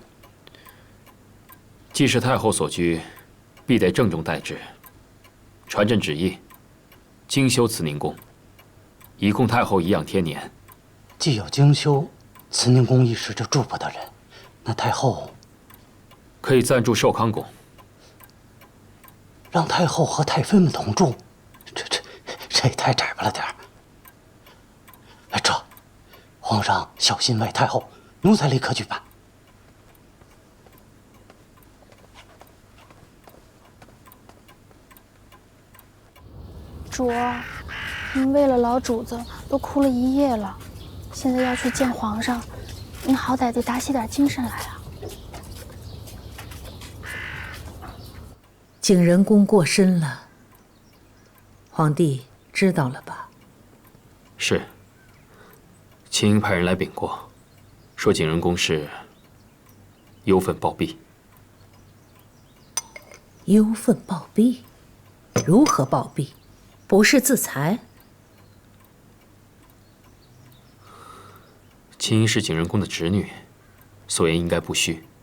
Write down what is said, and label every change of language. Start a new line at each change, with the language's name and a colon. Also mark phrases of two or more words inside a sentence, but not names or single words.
Chinese: 既是太後所居，必得鄭重待之。傳朕旨意，精修慈寧宮，以供太後頤養天年。既有精修慈寧宮一時就住不得人，那太後可以暫住壽康宮。讓太后和太妃們同住，這也太窄巴了點兒。皇上小心外太后，奴才立刻去辦。主儿，您为了老主子都哭了一夜了，现在要去见皇上，您好歹得打起点精神来啊。景仁宫过身了，皇帝知道了吧？是。秦英派人來禀過，說景仁宮是憂憤暴斃。憂憤暴斃？如何暴斃？不是自裁？秦英是景仁宮的侄女，所言應該不虛。